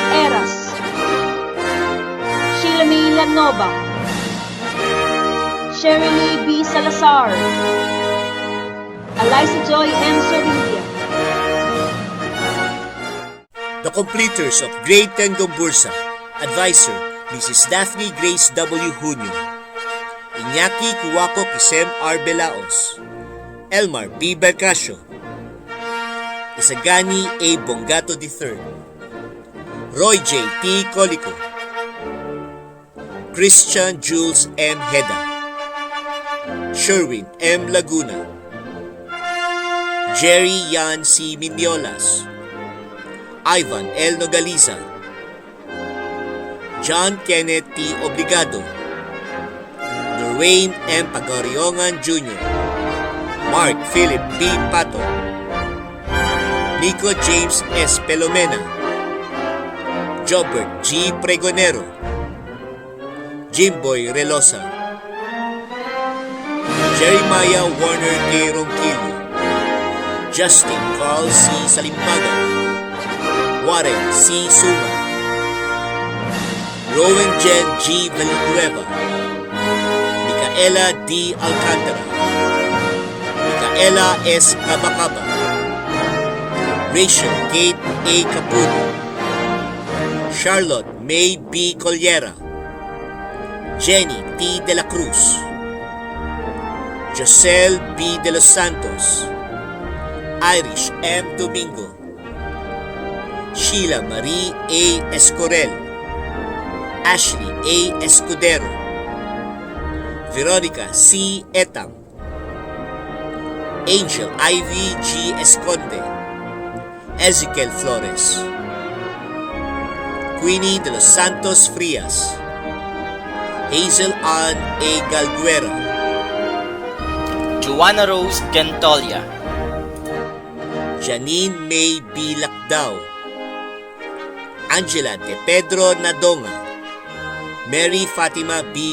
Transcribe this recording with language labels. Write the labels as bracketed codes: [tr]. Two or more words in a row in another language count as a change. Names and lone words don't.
[en] Eras, Sheila May Lanova, Sherilyn B. Salazar, Eliza Joy M. Sorilla. The completers of Grade 10 Gombursa. Advisor, Mrs. Daphne Grace W. Junio, Iñaki Kuwako Kisem R. Belaos, Elmar B. Bercasio, Isagani A. Bongato III, Roy J. T. Colico, Christian Jules M. Heda, Sherwin M. Laguna, Jerry Yan C. Miniolas, Ivan L. Nogaliza, John Kenneth T. Obligado, Norwayne M. Pagariongan Jr., Mark Philip B. Pato, Nico James S. Pelomena, Jobert G. Pregonero, Jimboy Relosa, Jeremiah Warner K. Ronquillo, Justin Carl C. Salimbagan, Warren C. Suma, Rowan Jen G. Valenzuela, Micaela D. Alcantara, Micaela S. Cabacaba, Rachel Kate A. Caputo, Charlotte May B. Collera, Jenny T. De La Cruz, Josel B. De Los Santos, Irish M. Domingo, Sheila Marie A. Escorel, Ashley A. Escudero, Veronica C. Etang, Angel Ivy G. Esconde, Ezekiel Flores, Queenie De Los Santos Frias, Hazel Ann A. Galguera, Joanna Rose Gentolia, Janine May B. Lacdao, Angela De Pedro Nadonga, Mary Fatima B.